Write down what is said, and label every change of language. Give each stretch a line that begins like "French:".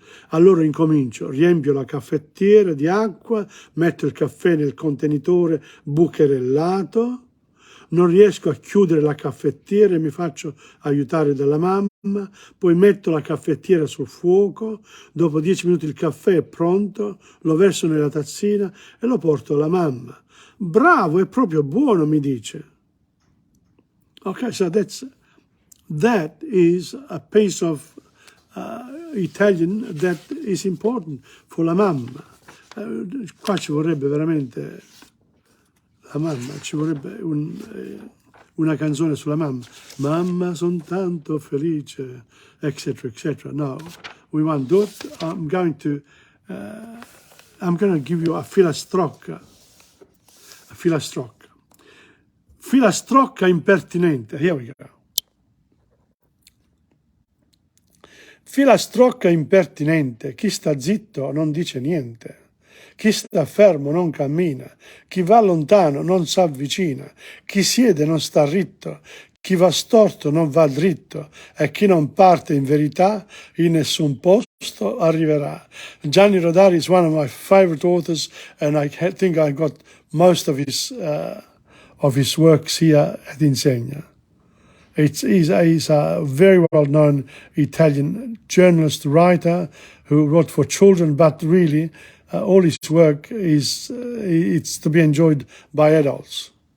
Italian: Allora incomincio, riempio la caffettiera di acqua, metto il caffè nel contenitore bucherellato, non riesco a chiudere la caffettiera e mi faccio aiutare dalla mamma, poi metto la caffettiera sul fuoco, dopo 10 minuti il caffè è pronto, lo verso nella tazzina e lo porto alla mamma. Bravo, è proprio buono, mi dice.
English: Okay, so that is a piece of Italian that is important for la mamma.
Italian: Qua ci vorrebbe veramente la mamma, ci vorrebbe una canzone sulla mamma. Mamma, son tanto felice, eccetera, eccetera.
English: No, we won't do it. I'm going to give you a filastrocca. A filastrocca.
Italian: Filastrocca impertinente.
English: Here we go.
Italian: Filastrocca impertinente, chi sta zitto non dice niente, chi sta fermo non cammina, chi va lontano non s'avvicina, chi siede non sta ritto, chi va storto non va dritto e chi non parte in verità in nessun posto arriverà.
English: Gianni Rodari is one of my favorite authors, and I think I got most of his works here at Insegna. He's a very well-known Italian journalist, writer who wrote for children, but really all his work it's to be enjoyed by adults.